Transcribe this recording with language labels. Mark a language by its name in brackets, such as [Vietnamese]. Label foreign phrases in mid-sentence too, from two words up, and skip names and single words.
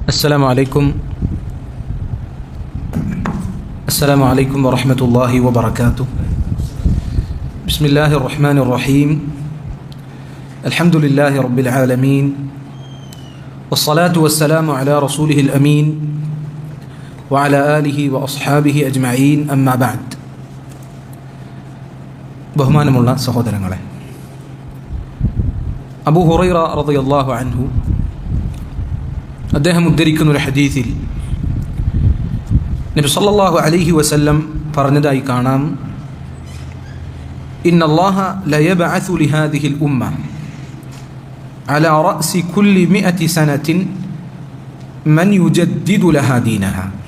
[Arabic] السلام عليكم ورحمة الله وبركاته. بسم الله الرحمن الرحيم. الحمد لله رب العالمين، والصلاة والسلام على رسوله الأمين وعلى آله وأصحابه أجمعين. أما بعد. [Malayalam] ബഹുമാനമുള്ള സഹോദരങ്ങളെ, അബൂ ഹുറൈറ [Arabic] رضي الله عنه [Malayalam] അദ്ദേഹം ഉദ്ധരിക്കുന്ന ഒരു ഹദീസിൽ നബി [Arabic] صلى الله عليه وسلم [Malayalam] പറഞ്ഞതായി കാണാം: [Arabic] إن الله ليبعث لهذه الأمة على رأس كل مئة سنة من يجدد لها دينها.